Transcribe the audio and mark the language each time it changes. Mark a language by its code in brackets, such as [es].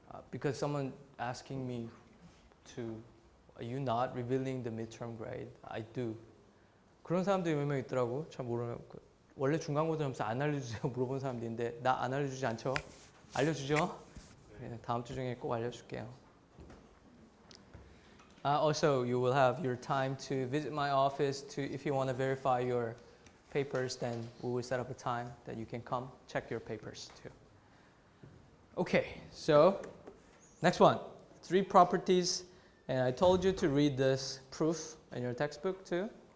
[en] Because someone asking me are you not revealing the midterm grade? I do. [ko] 그런 사람들이 몇 명 있더라고. 잘 모르는. 원래 중간고사 점수 안 알려주세요 물어본 사람도 있는데 나 안 알려주지 않죠? 알려주죠? 네, 다음 주 중에 꼭 알려줄게요. [en] Also, you will have your time to visit my office if you want to verify your papers, then we will set up a time that you can come check your papers too. Okay, so next one, 3 properties, and I told you to read this proof in your textbook too.